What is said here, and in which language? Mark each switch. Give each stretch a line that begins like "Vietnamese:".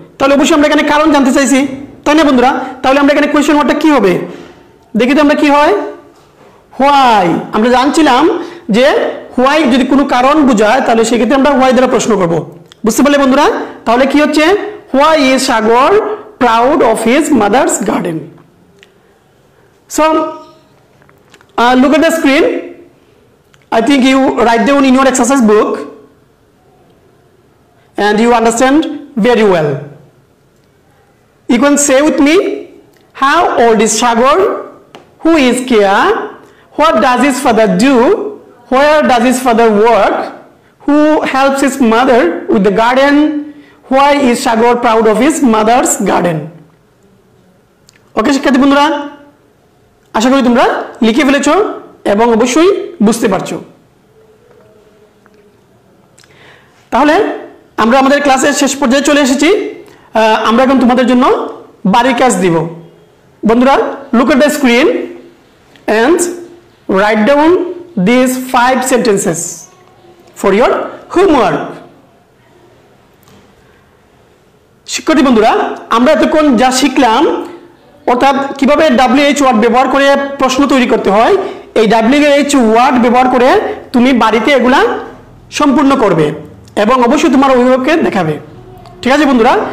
Bangla: তাহলে অবশ্যই আমরা এখানে কারণ জানতে চাইছি, তাই না বন্ধুরা? তাহলে আমরা এখানে কোয়েশ্চেন ওয়ার্ডটা কি হবে, দেখি তো আমরা কি হয়, হোয়াই। আমরা জানছিলাম যে হোয়াই যদি কোনো কারণ বোঝায় তাহলে সেক্ষেত্রে আমরা হোয়াই দ্বারা প্রশ্ন করব। বুঝতে পারলে বন্ধুরা? তাহলে কি হচ্ছে,
English: Why is Sagar proud of his mother's garden. So look at the screen. I think you write down in your exercise book and you understand very well. You can say with me, how old is Sagar, who is Kia, what does his father do, where does his father work, who helps his mother with the garden, why is Sagar proud of his mother's garden.
Bangla: Okay শিক্ষার্থী বন্ধুরা, আশা করি তোমরা লিখে ফেলেছো এবং অবশ্যই বুঝতে পারছো। তাহলে আমরা আমাদের ক্লাসের শেষ পর্যায়ে চলে এসেছি। আমরা এখন তোমাদের জন্য বাড়ির কাজ দিব।
English: বন্ধুরা, look at the screen and write down these 5 sentences for your homework.
Bangla: শিক্ষার্থী বন্ধুরা, আমরা এতক্ষণ যা শিখলাম, অর্থাৎ কিভাবে WH ওয়ার্ড ব্যবহার করে প্রশ্ন তৈরি করতে হয়, এই WH ওয়ার্ড ব্যবহার করে তুমি বাড়িতে এগুলা সম্পূর্ণ করবে এবং অবশ্যই তোমার অভিভাবককে দেখাবে। ঠিক আছে বন্ধুরা?